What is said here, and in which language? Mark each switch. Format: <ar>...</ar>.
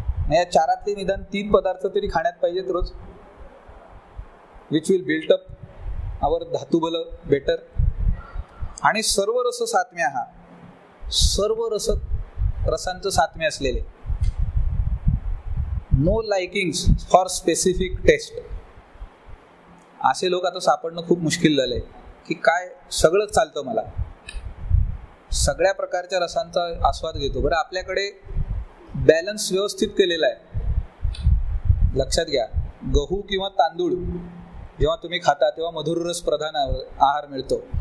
<mr>या 4 निदान 3 पदार्थ तरी खाण्यात पाहिजेत रोज,</mr> <en>Which will built up our धातुबल better.</en> <mr>आणि सर्व रस सात्म्य, हा सर्व रसांचं सात्म्य असलेले.</mr> <en>No likings for specific taste.</en> <mr>असे लोक आता सापडणं खूप मुश्किल झालंय की काय सगळंच चालतं, मला सगळ्या प्रकारच्या रसांचा आस्वाद घेतो. बरं, आपल्याकडे बॅलन्स व्यवस्थित केलेला आहे. लक्षात घ्या, गहू किंवा तांदूळ जेव्हा तुम्ही खाता तेव्हा मधुर रस प्रधान आहार मिळतो.</mr>